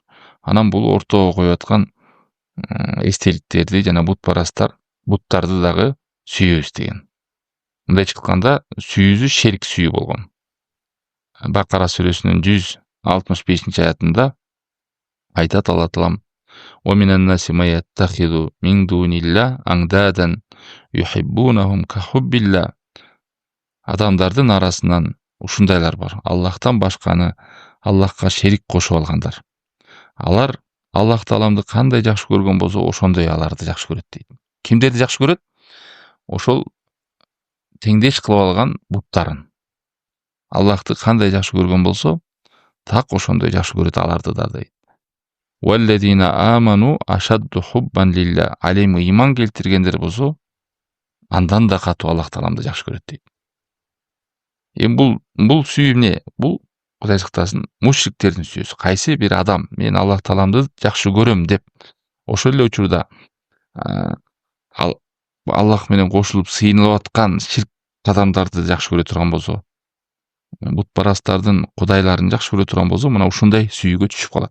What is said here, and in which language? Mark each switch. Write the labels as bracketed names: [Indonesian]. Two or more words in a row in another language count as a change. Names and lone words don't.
[Kyrgyz] Анан бул ортого коюп аткан эстеликтерди жана буттарды дагы сүйөбүз деген. Мындай чыкканда сүйүүсү шерик сүйүү болгон. Бакара сүрөсүнүн 165-аятында айтат Алла таалам: [Arabic] "ومن الناس من يتخذ من دون الله أندادا يحبونهم كحب الله". [Kyrgyz] Адамдардын арасынан ушундайлар бар. Аллахтан башканы Аллахка шерик кошуп алгандар. Алар Аллах тааламды кандай жакшы көргөн болсо, ошондой аларды жакшы көрөт дейт. Кимдерди жакшы көрөт? Ошол теңдеш кылып алган буттарын. Аллахты кандай жакшы көргөн болсо, так ошондой жакшы көрөт аларды да дейт. [Arabic] والذين آمنوا أشد حبا لله. [Kyrgyz] Ал эми ыйман келтиргендер болсо андан да катуу Аллах тааламды жакшы көрөт дейт. Эми бул сүйүү эмне? Бул Кудай сактасын, мушриктердин сүйүүсү. Кайсы бир адам мен Аллах тааламды жакшы көрөм деп ошол эле учурда Аллах менен кошулуп сыйынылып аткан ширк адамдарды жакшы көрө турган болсо, бутпарастардын кудайларын жакшы көрө турган болсо, мына ушундай сүйүүгө түшүп калат.